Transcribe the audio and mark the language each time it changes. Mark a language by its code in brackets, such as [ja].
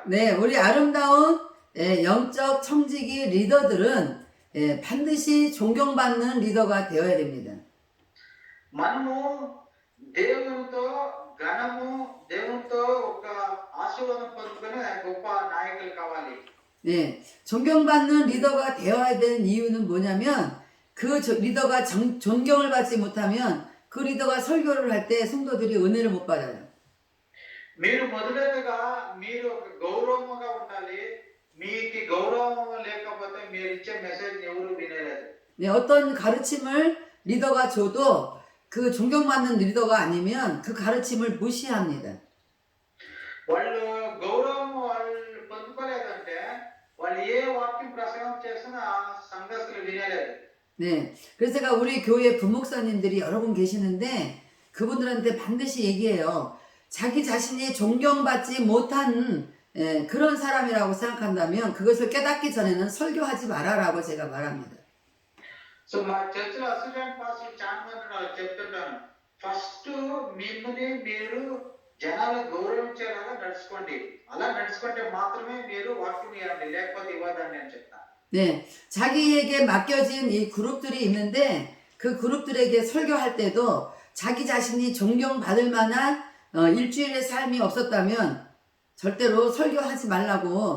[ko] 네, 우리 아름다운 영적 청지기 리더들은 반드시 존경받는 리더가 되어야 됩니다. [te] మనము దేవునితో ఘనము, దేవునితో ఒక ఆశీర్వాదం పొందుకునే గొప్ప నాయకులు కావాలి. [ko] 네, 존경받는 리더가 되어야 되는 이유는 뭐냐면 그 리더가 존경을 받지 못하면 그 리더가 설교를 할 때 성도들이 은혜를 못 받아요. [te] మీరు మొదటగా మీరు ఒక గౌరవంగా ఉండాలి. మీకు గౌరవం లేకపోతే మీరు ఇచ్చే మెసేజ్ ఎవరు వినలేదు. [ko] 네, 어떤 가르침을 리더가 줘도 그 존경받는 리더가 아니면 그 가르침을 무시합니다. [te] వాళ్ళు గౌరవం వాళ్ళు పొందుకోలేదంటే వాళ్ళు ఏ వాక్యం ప్రసంగం చేసినా సంఘస్థులు వినలేదు. [ko] 네, 그래서 제가 우리 교회 부목사님들이 여러 분 계시는데 그분들한테 반드시 얘기해요. 자기 자신이 존경받지 못한 그런 사람이라고 생각한다면 그것을 깨닫기 전에는 설교하지 말아라고 제가 말합니다. [te] సో మా చర్చిలో అసిస్టెంట్ పాస్టర్ చాలా మంది నాకు చెప్తుంటాను, ఫస్ట్ మిమ్మల్ని మీరు జనాలు గౌరవించేలాగా నడుచుకోండి. అలా నడుచుకుంటే మాత్రమే మీరు వాక్యం ఇవ్వండి, లేకపోతే ఇవ్వదండి అని చెప్తాను. [ko] 네, 자기에게 맡겨진 이 그룹들이 있는데 그 그룹들에게 설교할 때도 자기 자신이 존경받을 만한 일주일의 삶이 없었다면 절대로 설교하지 말라고.